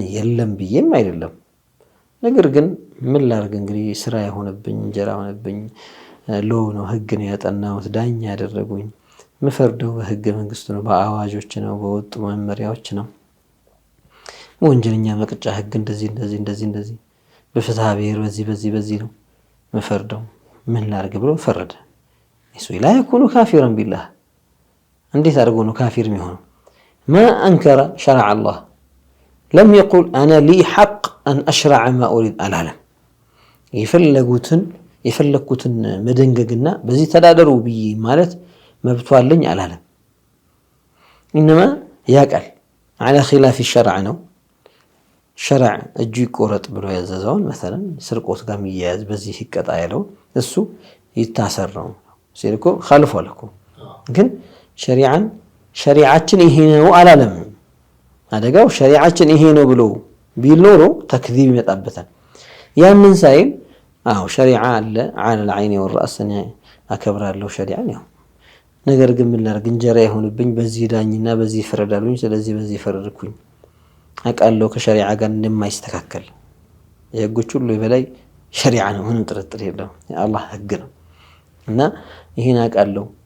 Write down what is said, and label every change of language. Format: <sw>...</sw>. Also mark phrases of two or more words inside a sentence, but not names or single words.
<am>የለም ብዬም አይደለም። ነገር ግን ምን ላድርግ እንግዲህ ስራ የሆነብኝ እንጀራ ሆነብኝ ሎ ነው ህግ ነው ያጠናሁት ዳኛ ያደረጉኝ ምፈርደው በህገ መንግስቱ ነው በአዋጆች ነው በወጡ መመሪያዎች ነው። ወንጀለኛ መቅጫ ህግ እንደዚህ በፍትሐ ብሔር በዚህ ነው ምፈርደው። ምን ላድርግ ብሎ ፈረደ። እሱ</am> <ar>لا يكون كافرا بالله</ar> <am>እንዴት አድርጎ ነው ካፊር የሚሆነው?</am> <ar>ما انكر شرع الله لم يقل انا لي حق ان اشرع ما اريد</ar> <am>አላለም። የፈለኩትን መደንገግና በዚህ ተዳደሩ ብዬ ማለት መብቱ አለኝ አላለም። انما ያቃል</am> <ar>على خلاف الشرع</ar> <am>ነው። شرع እጁ ይቆረጥ ብሎ ያዘዘውን مثلا ስርቆት ጋር የሚያያዝ በዚህ ይቀጣ ያለው እሱ ይታሰር ነው ሲልኮ</am> <ar>خالفوا لكم</ar> <am>ግን ሸሪዓችን ይሄ ነው አላለም። አደጋው ሸሪዓችን ይሄ ነው ብሎ ቢል ኖሮ ተክዚብ ይመጣበታል። ያንን ሳይል አው ሸሪዓ አለ</am> <ar>على العين والراس</ar> <am>አከብራለሁ ሸሪዓን ያው ነገር ግን ምን ላድርግ እንጀራ ይሁንብኝ በዚህ ዳኝና በዚህ ፈረዳሉኝ ስለዚህ በዚህ ፈረድኩኝ አቃለው ከሸሪዓ ጋር እንደማይስተካከል የህጎች ሁሉ በላይ ሸሪዓ ነው ምንም ጥርጥር የለውም የአላህ ህግ ነው እና ይሄን አቃለው</am>